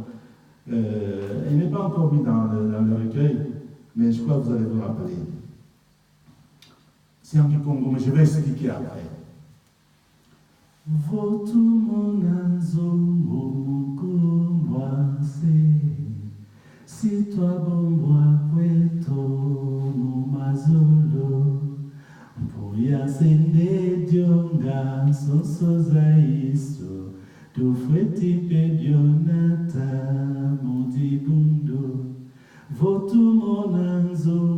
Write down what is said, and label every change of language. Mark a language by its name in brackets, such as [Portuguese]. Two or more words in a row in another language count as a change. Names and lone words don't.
[French] Il n'est pas encore mis dans le recueil, mais je crois que vous allez vous rappeler. C'est un du Congo, mais je vais expliquer après. [Kongo] Votu monazo mukumwase, si toi bombwa kweto mumazolo, mpuya sende dionga sosoza iso, tufweti pedionata mudibundo, votu monanzo